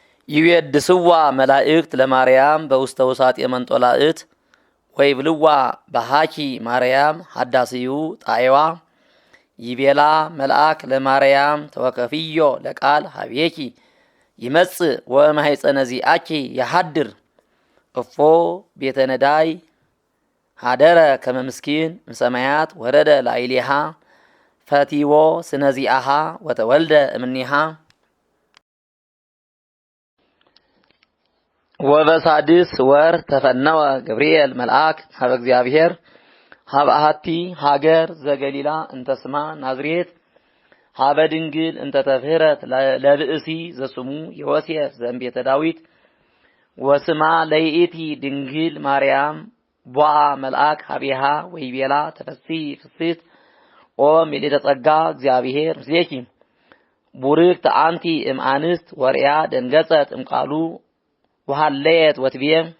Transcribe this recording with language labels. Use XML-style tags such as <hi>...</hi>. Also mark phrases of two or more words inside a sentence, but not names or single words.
<gez>ይዌድስዋ መላእክት ለማርያም በውስተ ውሳጤ መንጦላእት ወይብልዋ በሃኪ ማርያም ሐዳስዩ ጣይዋ ይቤላ መልአክ ለማርያም ተወከፍዮ ለቃል ሀቤኪ ይመጽእ ወማሕፀነ ዚአኪ የሐድር እፎ ቤተ ነዳይ ሀደረ ከመ ምስኪን እምሰማያት ወረደ ላዕሌሃ ፈቲዎ ስነዚአሃ ወተወልደ እምኔሃ ወበሳድስ ወር ተፈነወ ገብርኤል መልአክ ሀበ እግዚአብሔር ሀበ አሐቲ ሀገር ዘገሊላ እንተስማ ናዝሬት ሀበ ድንግል እንተተፍህረት ለብእሲ ዘስሙ ዮሴፍ ዘእምቤተ ዳዊት ወስማ ለይእቲ ድንግል ማርያም ቦአ መልአክ ሀቤሃ ወይቤላ ተፈሲ ፍስት ኦ ምልዕተ ጸጋ እግዚአብሔር ምስሌኪ ቡርክት አንቲ እምአንስት ወርያ ደንገጸት እምቃሉ ወሃለየት ወትብየ</gez>